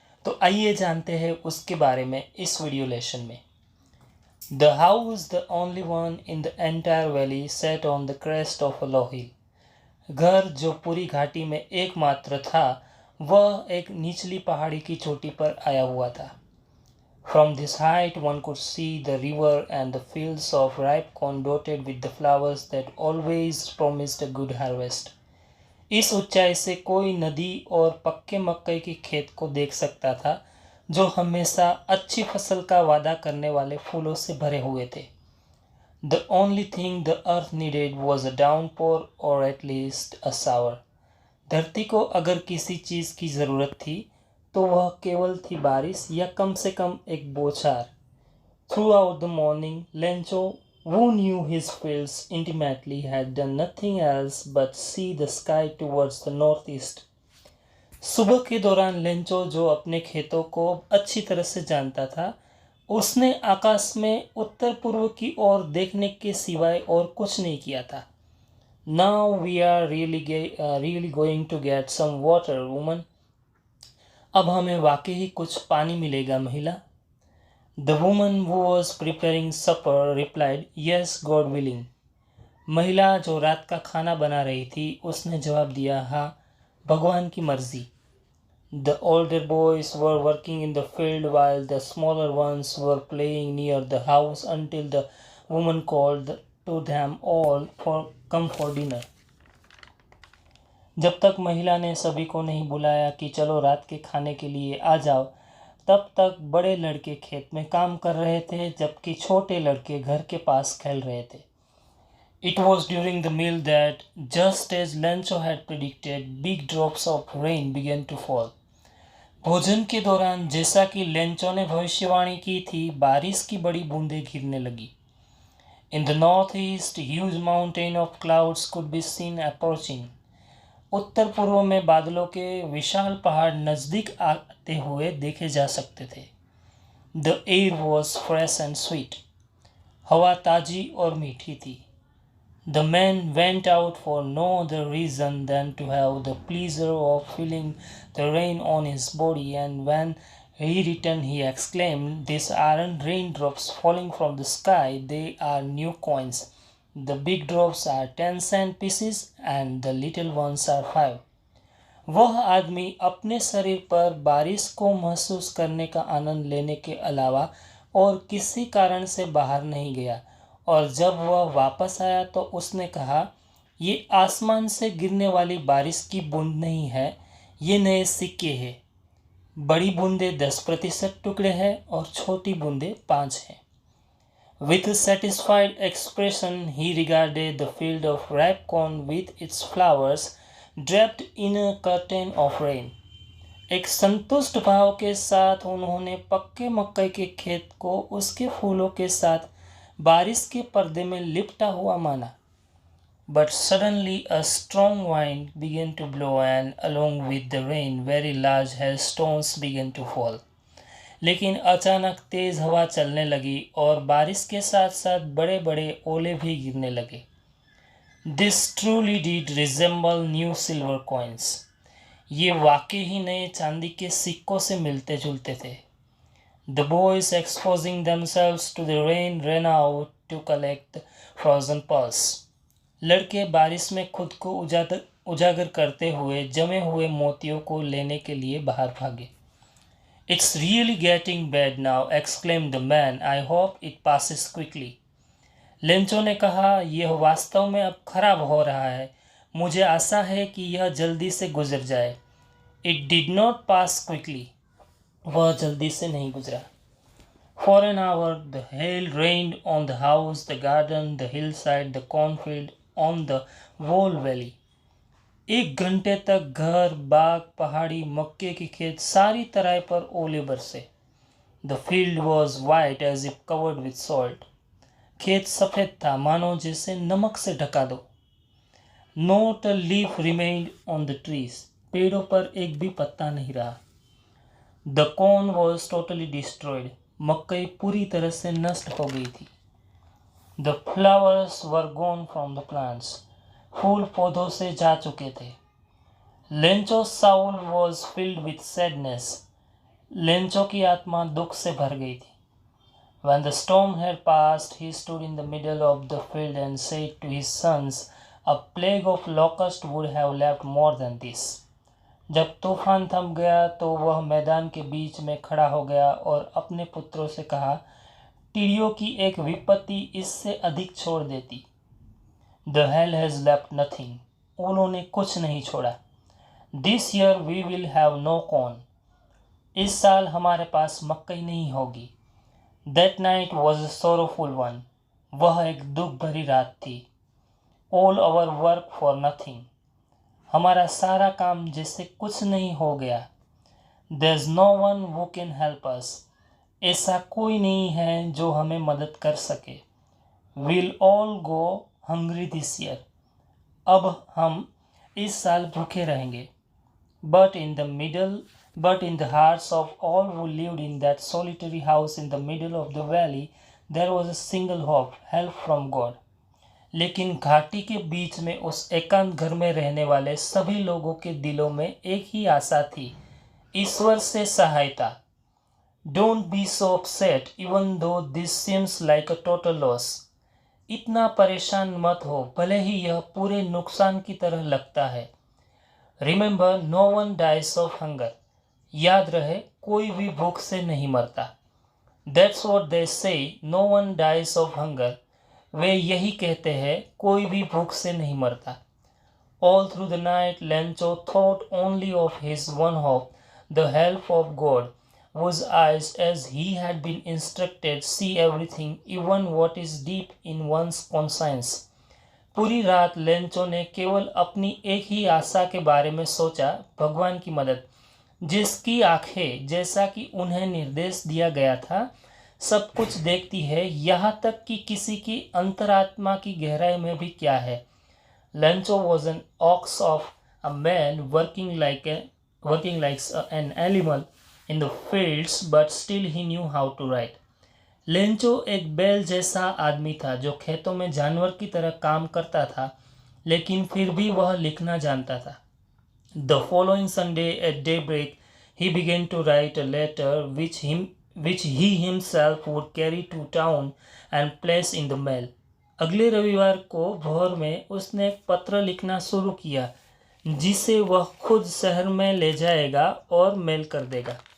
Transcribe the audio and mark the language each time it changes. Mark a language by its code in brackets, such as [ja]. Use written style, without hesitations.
[hi] तो आइए जानते हैं उसके बारे में इस वीडियो लेसन में। [en] The house, the only one in the entire valley, set on the crest of a low hill. [hi] घर जो पूरी घाटी में एकमात्र था, वह एक निचली पहाड़ी की चोटी पर आया हुआ था। [en] From this height one could see the river and the fields of ripe corn dotted with the flowers that always promised a good harvest. [hi] इस ऊंचाई से कोई नदी और पक्के मक्के के खेत को देख सकता था, जो हमेशा अच्छी फसल का वादा करने वाले फूलों से भरे हुए थे। [en] The only thing the earth needed was a downpour or at least a shower. [hi] धरती को अगर किसी चीज़ की ज़रूरत थी तो वह केवल थी बारिश, या कम से कम एक बौछार। [en] Throughout the morning, Lencho, who knew his fields intimately, had done nothing else but see the sky towards the northeast. [hi] सुबह के दौरान लेंचो, जो अपने खेतों को अच्छी तरह से जानता था, उसने आकाश में उत्तर पूर्व की ओर देखने के सिवाय और कुछ नहीं किया था। [en] Now we are really going to get some water, woman. [hi] अब हमें वाकई ही कुछ पानी मिलेगा, महिला। [en] The woman who was preparing supper replied, "Yes, God willing." [hi] महिला जो रात का खाना बना रही थी, उसने जवाब दिया, हाँ, भगवान की मर्जी। [en] The older boys were working in the field while the smaller ones were playing near the house until the woman called to them all for come for dinner. [hi] जब तक महिला ने सभी को नहीं बुलाया कि चलो रात के खाने के लिए आ जाओ, तब तक बड़े लड़के खेत में काम कर रहे थे, जबकि छोटे लड़के घर के पास खेल रहे थे। [en] It was during the meal that, just as Lancho had predicted, big drops of rain began to fall. [hi] भोजन के दौरान, जैसा कि लेंचो ने भविष्यवाणी की थी, बारिश की बड़ी बूंदें गिरने लगी। [en] In the northeast, huge mountain of clouds could be seen approaching. [hi] उत्तर पूर्व में बादलों के विशाल पहाड़ नज़दीक आते हुए देखे जा सकते थे। [en] The air was fresh and sweet. [hi] हवा ताजी और मीठी थी। [en] The man went out for no other reason than to have the pleasure of feeling the rain on his body, and when he returned he exclaimed, "These aren't raindrops falling from the sky, they are new coins. The big drops are 10-cent pieces and the little ones are 5." [hi] वह आदमी अपने शरीर पर बारिश को महसूस करने का आनंद लेने के अलावा और किसी कारण से बाहर नहीं गया, और जब वह वापस आया तो उसने कहा, ये आसमान से गिरने वाली बारिश की बूंद नहीं है, ये नए सिक्के हैं। बड़ी बूंदें 10% टुकड़े हैं और छोटी बूंदें 5 हैं। [en] With a satisfied expression, he regarded the field of ripe corn with its flowers draped in a curtain of rain. [hi] एक संतुष्ट भाव के साथ उन्होंने पक्के मक्के के खेत को उसके फूलों के साथ बारिश के पर्दे में लिपटा हुआ माना। [en] But suddenly a strong wind began to blow, and along with the rain, very large hailstones began to fall. [hi] लेकिन अचानक तेज हवा चलने लगी और बारिश के साथ साथ बड़े बड़े ओले भी गिरने लगे। [en] This truly did resemble new silver coins. [hi] ये वाकई ही नए चांदी के सिक्कों से मिलते जुलते थे। [en] The boys exposing themselves to the rain ran out to collect frozen pearls. [hi] लड़के बारिश में खुद को उजागर करते हुए जमे हुए मोतियों को लेने के लिए बाहर भागे। [en] It's really getting bad now, exclaimed the man. I hope it passes quickly. [hi] Lencho ने कहा, यह वास्तव में अब खराब हो रहा है, मुझे आशा है कि यह जल्दी से गुजर जाए। [en] It did not pass quickly. [hi] वह जल्दी से नहीं गुजरा। [en] For an hour the hail rained on the house, the garden, the hillside, the cornfield, on the whole valley. [hi] एक घंटे तक घर, बाग, पहाड़ी, मक्के की खेत, सारी तरह पर ओले बरसे। [en] The field was white as if covered with salt. [hi] खेत सफ़ेद था, मानो जैसे नमक से ढका दो। [en] Not a leaf remained on the trees. [hi] पेड़ों पर एक भी पत्ता नहीं रहा। [en] The corn was totally destroyed. [hi] मकई पूरी तरह से नष्ट हो गई थी। [en] The flowers were gone from the plants. [hi] फूल पौधों से जा चुके थे। [en] Lencho's soul was filled with sadness. [hi] Lencho की आत्मा दुख से भर गई थी। [en] When the storm had passed, he stood in the middle of the field and said to his sons, "A plague of locusts would have left more than this." [hi] जब तूफान थम गया तो वह मैदान के बीच में खड़ा हो गया और अपने पुत्रों से कहा, टिड्डियों की एक विपत्ति इससे अधिक छोड़ देती। [en] The hell has left nothing. [hi] उन्होंने कुछ नहीं छोड़ा। [en] This year we will have no corn. [hi] इस साल हमारे पास मक्कई नहीं होगी। [en] That night was a sorrowful one. [hi] वह एक दुख भरी रात थी। [en] All our work for nothing. [hi] हमारा सारा काम जैसे कुछ नहीं हो गया। [en] There's no one who can help us. [hi] ऐसा कोई नहीं है जो हमें मदद कर सके। [en] We'll all go hungry this year. [hi] अब हम इस साल भूखे रहेंगे। [en] But in the hearts of all who lived in that solitary house in the middle of the valley, there was a single hope, help from God. [hi] लेकिन घाटी के बीच में उस एकांत घर में रहने वाले सभी लोगों के दिलों में एक ही आशा थी, ईश्वर से सहायता। [en] Don't be so upset even though this seems like a total loss. [hi] इतना परेशान मत हो, भले ही यह पूरे नुकसान की तरह लगता है। [en] Remember, no one dies of hunger. [hi] याद रहे, कोई भी भूख से नहीं मरता। [en] That's what they say, no one dies of hunger. [hi] वे यही कहते हैं, कोई भी भूख से नहीं मरता। [en] All through the night, Lencho thought only of his one hope, the help of God, whose eyes, as he had been instructed, see everything, even what is deep in one's conscience. [hi] पूरी रात Lencho ने केवल अपनी एक ही आशा के बारे में सोचा, भगवान की मदद, जिसकी आंखें, जैसा कि उन्हें निर्देश दिया गया था, सब कुछ देखती है, यहाँ तक कि किसी की अंतरात्मा की गहराई में भी क्या है। [en] Lencho was an ox of a man working like an animal in the fields, but still he knew how to write. [hi] Lencho एक बैल जैसा आदमी था जो खेतों में जानवर की तरह काम करता था, लेकिन फिर भी वह लिखना जानता था। [en] The following Sunday at daybreak he began to write a letter which he himself would carry to town and place in the mail. [hi] अगले रविवार को भोर में उसने एक पत्र लिखना शुरू किया, जिसे वह खुद शहर में ले जाएगा और मेल कर देगा।